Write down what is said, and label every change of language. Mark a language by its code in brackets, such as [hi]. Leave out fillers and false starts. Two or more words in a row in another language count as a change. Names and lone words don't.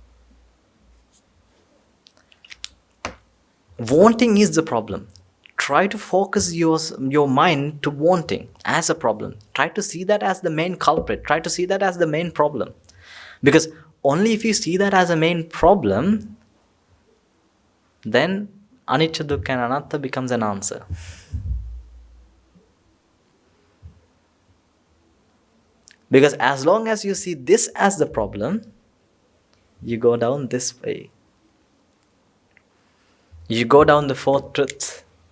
[en] Wanting is the problem. Try to focus your mind to wanting as a problem. Try to see that as the main culprit. Try to see that as the main problem. Because only if you see that as a main problem, then [pi] anicca, dukkha [en] and anatta becomes an answer. Because as long as you see this as the problem, you go down this way. You go down the fourth truth.